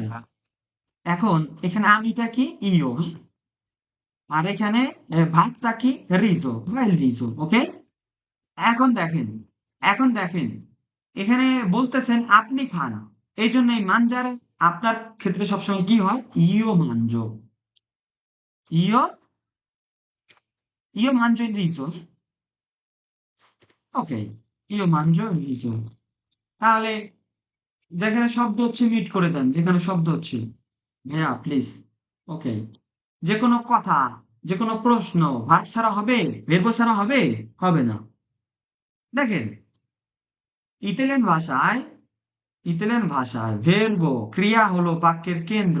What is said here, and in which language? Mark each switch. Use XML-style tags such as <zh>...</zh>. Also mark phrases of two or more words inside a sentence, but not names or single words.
<bn>এখন এখানে আমিটা কি? ইও, হ্যাঁ? আর এখানে ভাতটা কি? রিজো,</bn> <it>il riso.</it> <bn>ওকে। এখন দেখেন, এখন দেখেন, এখানে বলতেছেন আপনি খান, এই জন্য এই মানজারে আপনার ক্ষেত্রে সবসময় কি হয়?</bn> <it>io mangio, io, io mangio il riso।</it> <bn>ওকে,</bn> <it>io mangio il riso।</it> <bn>তাহলে যেখানে শব্দ হচ্ছে মিট করে দেন, যেখানে শব্দ হচ্ছে। ভাইয়া প্লিজ। ওকে, যে কোনো কথা, যে কোনো প্রশ্ন ভার্ব ছাড়া হবে? ভের্ব ছাড়া হবে? হবে না। দেখেন, ইতালিয়ান ভাষায়, ইতালিয়ান ভাষায় ভের্ব ক্রিয়া হলো বাক্যের কেন্দ্র।</bn>